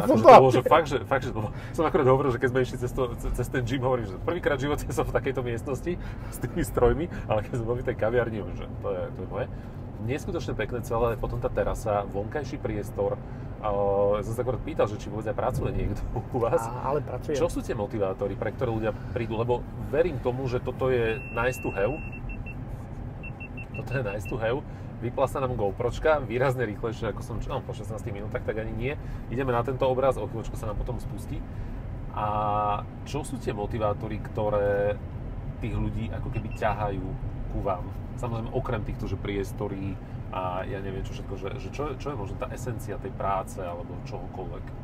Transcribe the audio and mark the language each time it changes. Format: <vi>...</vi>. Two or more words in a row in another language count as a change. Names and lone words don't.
<sk>To bolo, že fakt, že som akorát hovoril, že keď sme išli cez ten gym, hovorím, že prvýkrát v živote som v takejto miestnosti s tými strojmi, ale keď sme boli v tej kaviarni, že to je moje. Neskutočne pekné celé, potom tá terasa, vonkajší priestor, Som sa akorát pýtal, že či vôbec pracuje niekto u vás. Ale pracuje. Čo sú tie motivátory, pre ktoré ľudia prídu? Lebo verím tomu, že toto je</sk> <en>nice to have.</en> <sk>Toto je</sk> <en>nice to have.</en> <sk>Vypla sa nám GoPročka, výrazne rýchlejšie, ako som po 16 minútach, tak ani nie. Ideme na tento obraz, o chvíľočku sa nám potom spustí. A čo sú tie motivátory, ktoré tých ľudí ako keby ťahajú ku vám? Samozrejme, okrem týchto, že priestory a ja neviem čo všetko, že čo je možno tá esencia tej práce alebo čohokoľvek.</sk>